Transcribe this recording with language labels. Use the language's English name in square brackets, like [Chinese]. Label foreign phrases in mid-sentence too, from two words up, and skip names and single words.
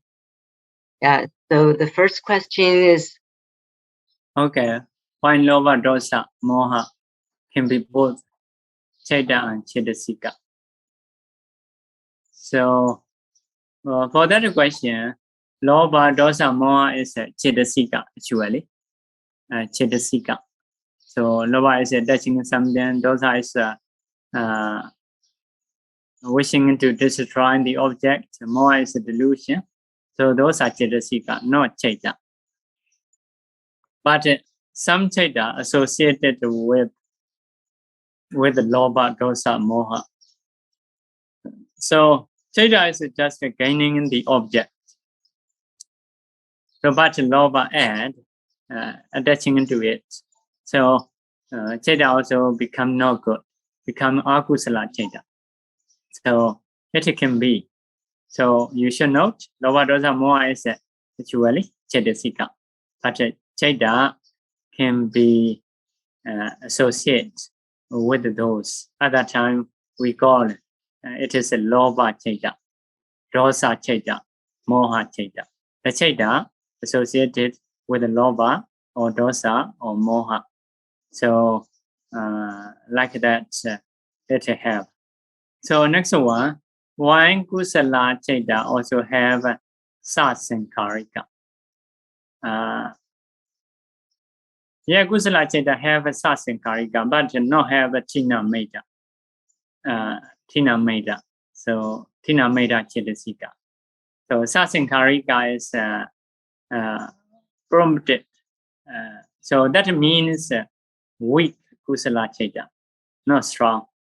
[English] So the first question is, okay, why [Pali] lova, dosa, moha [English] can be both Chaita and Chetasika? So for that question, lova, [Pali] dosa, moha [English] is Chetasika actually. Chetasika. So lova is attaching something, dosa is wishing to destroy the object, moha is a delusion. So those are Chetasika, not Chaita. But some Chaita associated with the [Pali] lobha, dosa, moha. [English] So Chaita is just gaining the object. So but lobha add attaching into it. So Chaita also become not good, become [Pali] akusala Chaita. [English] So it can be. So you should note [Pali] lobha, dosa, moha [English] is actually Chetasika. But Chaita can be associated with those. At that time, we call it is a [Pali] lobha Chaita, dosa Chaita, moha Chaita. [English] The Chaita associated with the lobha or dosa or moha. So like that, it have. So next one, why [Pali] kusala Chaita [English] also have sasankarika? Yeah, [Pali] kusala Chaita [English] have a sasankarika, but not have a [Pali] tina meta. Tina meta. [English] So [Pali] tina meta Chetasika. [English] So sasankarika is prompted. So that means weak [Pali] kusala Chaita, [English] not strong.